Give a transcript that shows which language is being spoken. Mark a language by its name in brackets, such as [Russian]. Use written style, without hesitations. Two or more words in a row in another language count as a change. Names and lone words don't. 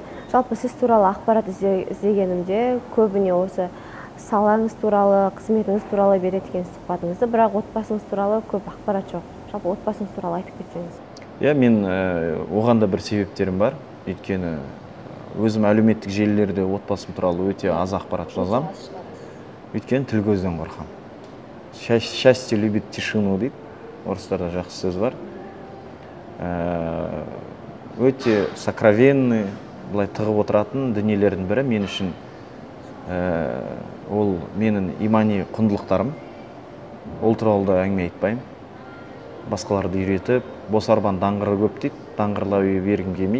[Kazakh] Жалпы сіз туралы ақпарат іздегенімде көбіне осы салаңыз туралы, қызметіңіз туралы береді екен сұхбатыңызды, бірақ отбасыңыз туралы көп ақпарат жоқ. Жалпы отбасыңыз туралы айтып кетсеңіз. иә, мен оған да бір себептерім бар. Өйткені өзім әлеуметтік желілерде отбасым туралы өте аз ақпарат жазам. Өйткені тіл көзден қорқам. [Russian] Счастье любит тишину [Kazakh] дейді. Орыстарда жақсы сөз бар. Өте сокровенный, былай тығып отыратын дүниелердің бірі мен үшін ол менің имани құндылықтарым. Ол туралы да әңгіме айтпаймын. Басқаларды үйретіп, бос арбаның даңғыры көп дейді, даңғырлай бергім келмейді.